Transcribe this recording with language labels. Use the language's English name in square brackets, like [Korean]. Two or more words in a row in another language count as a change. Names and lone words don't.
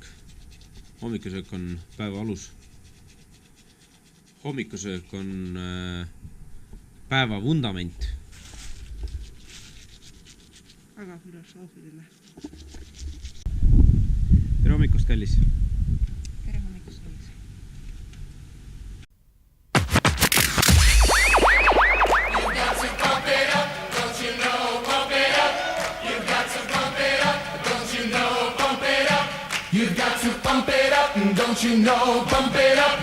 [Estonian] Hommikusöök on päeva alus. Hommikusöök on päeva vundament. Väga filosoofiline. Tere hommikust, kallis. Tere hommikust, kallis. [English] You've got to pump it up, don't you know, pump it up.